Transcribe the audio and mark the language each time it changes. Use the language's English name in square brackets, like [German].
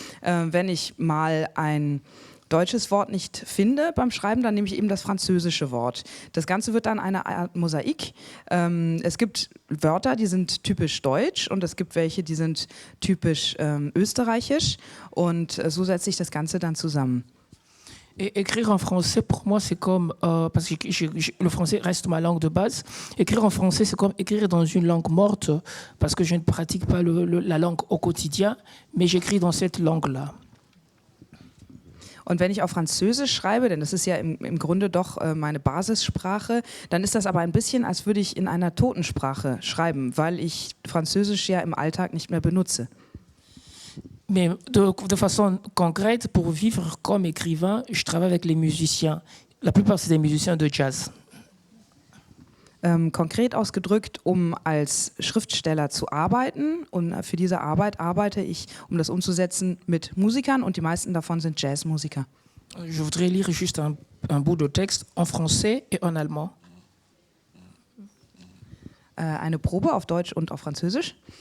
[German] Wenn ich mal ein deutsches Wort nicht finde beim Schreiben, dann nehme ich eben das französische Wort. Das Ganze wird dann eine Art Mosaik. Es gibt Wörter, die sind typisch deutsch, und es gibt welche, die sind typisch österreichisch, und so setzt sich das Ganze dann zusammen. [French] Écrire en français, pour moi, c'est comme, parce que le français reste ma langue de base, écrire en français, c'est comme écrire dans une langue morte, parce que je ne pratique pas la langue au quotidien, mais j'écris dans cette langue-là. [German] Und wenn ich auf Französisch schreibe, denn das ist ja im Grunde doch meine Basissprache, dann ist das aber ein bisschen, als würde ich in einer Totensprache schreiben, weil ich Französisch ja im Alltag nicht mehr benutze. [French] Mais de façon concrète, pour vivre comme écrivain, je travaille avec les musiciens. La plupart, c'est des musiciens de jazz. [German] Konkret ausgedrückt, um als Schriftsteller zu arbeiten, und für diese Arbeit arbeite ich, um das umzusetzen, mit Musikern, und die meisten davon sind Jazzmusiker. [French] Je voudrais lire juste un bout de texte en français et en allemand. [German] eine Probe auf Deutsch und auf Französisch.